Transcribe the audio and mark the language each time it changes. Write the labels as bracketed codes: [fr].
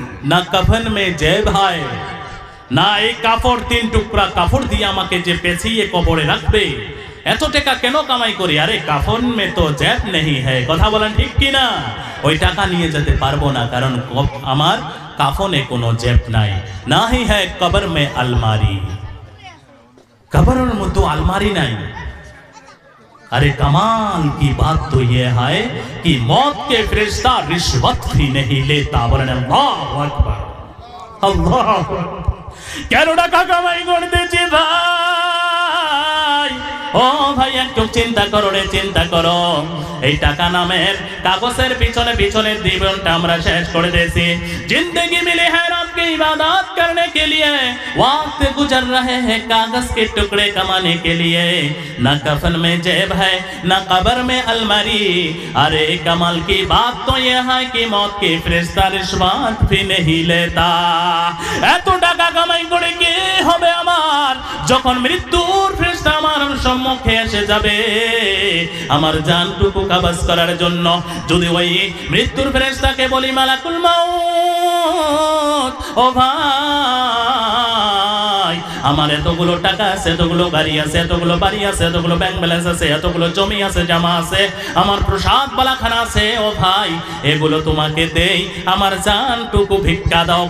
[hi] না কাফন মে জেব হয়, [bn] না এই কাপড়, 3 টুকরা কাপড় দিয়ে আমাকে যে পেঁচিয়ে কবরে রাখবে, এত টাকা কেন কামাই করি? [hi] আরে কাফন মে তো জেব নেই হ্যায়। [bn] কথা বলেন ঠিক কিনা? ওই টাকা নিয়ে যেতে পারবো না, কারণ আমার কাফনে কোনো জেব নাই। [hi] না হি হ্যায় কবর মে আলমারি, [bn] কবরের মধ্যে আলমারি নাই। [hi] अरे कमाल की बात तो ये है कि मौत के फरिश्ता रिश्वत भी नहीं लेता। बोलें अल्लाहु अकबर, अल्लाहु अकबर। [bn] কেন টাকা কামাই করতেছি ভাই? ও ভাই একটু চিন্তা করো রে, চিন্তা করো। এই টাকা নামের কাগজের পিছনে জীবনটা আমরা শেষ করে দিয়েছি। [hi] जिंदगी मिली है रब की इबादत करने के लिए, वक्त गुजर रहे हैं कागज के टुकड़े कमाने के लिए। ना कफन में जेब है, ना कब्र में अलमारी। अरे कमाल की बात तो ये है कि मौत की फरिश्ता रिश्वत भी नहीं लेता। [bn] এত টাকা কামাই করে কি হবে আমার, যখন মৃত্যুর ফেরেশতা আমার সম্মুখে এসে যাবে আমার জানটুকু কবজ করার জন্য। যদি ওই মৃত্যুর ফেরেশতাকে বলি, মালাকুল মাউত, ও ভাই আমার এতগুলো টাকা আছে, এতগুলো গাড়ি আছে, এতগুলো বাড়ি আছে, এতগুলো ব্যাংক ব্যালেন্স আছে, এতগুলো জমি আছে, জামা আছে, আমার প্রসাদ বালাখানা আছে, ও ভাই এগুলো তোমাকে দেই, আমার জানটুকু ভিক্ষা দাও।